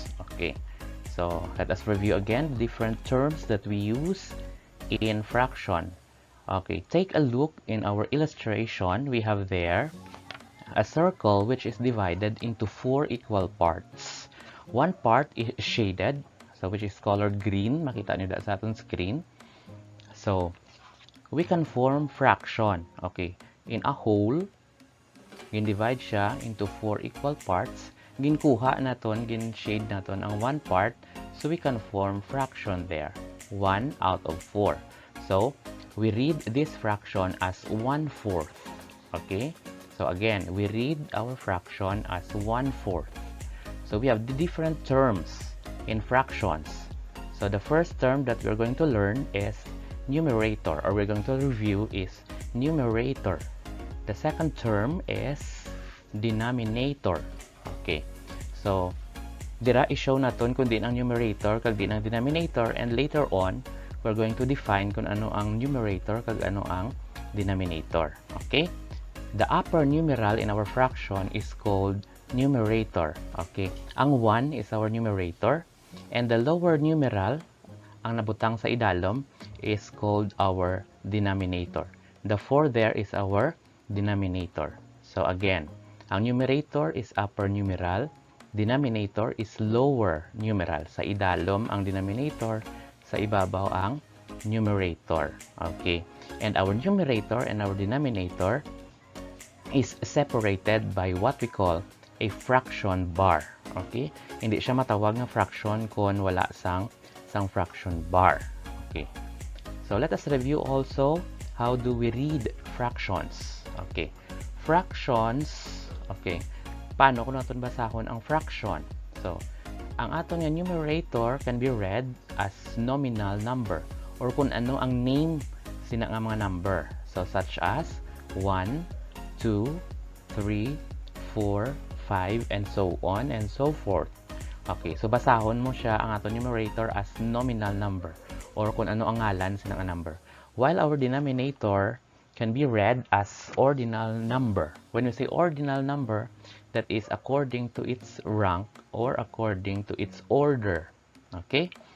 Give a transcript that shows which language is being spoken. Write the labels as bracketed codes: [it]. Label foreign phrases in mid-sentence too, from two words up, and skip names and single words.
[en] Okay, so let us review again the different terms that we use in fraction. Okay, take a look in our illustration. We have there a circle which is divided into 4 equal parts. One part is shaded, so which is colored green. [tl] Makita niyo sa ating screen. [en] So, we can form fraction. Okay, in a whole, [hil] gin-divide siya [en] into 4 equal parts. [hil] Ginkuha naton, gin-shade naton ang [en] one part, so we can form fraction there. 1 out of 4. So, we read this fraction as 1/4. Okay? So again, we read our fraction as 1/4. So we have the different terms in fractions. So the first term that we're going to learn is numerator, or we're going to review is numerator. The second term is denominator. [hil] Okay. So dira i-show naton kung din ang numerator kag din ang denominator, [en] and later on we're going to define [hil] kung ano ang numerator kag ano ang denominator. Okay? [en] The upper numeral in our fraction is called numerator. Okay? Ang 1 is our numerator, and the lower numeral, [hil] ang nabutang sa idalom, [en] is called our denominator. The 4 there is our denominator. So again, ang numerator is upper numeral, denominator is lower numeral. [hil] Sa idalom ang denominator, sa ibabaw ang numerator. [en] Okay? And our numerator and our denominator is separated by what we call a fraction bar. Okay? [hil] Hindi siya matawag na fraction kung wala sang fraction bar. [en] Okay. So let us review also how do we read fractions. Okay. Fractions, okay. [hil] Paano kung natin basahon ang fraction? So, ang aton nga numerator [en] can be read as nominal number, or [hil] kung ano ang name sina nga mga number. [en] So such as 1, 2, 3, 4, 5, and so on and so forth. [hil] Okay, so basahon mo siya ang ato numerator [en] as nominal number, [hil] or kung ano ang ngalan sa nga number. [en] While our denominator can be read as ordinal number. When we say ordinal number, that is according to its rank or according to its order. Okay?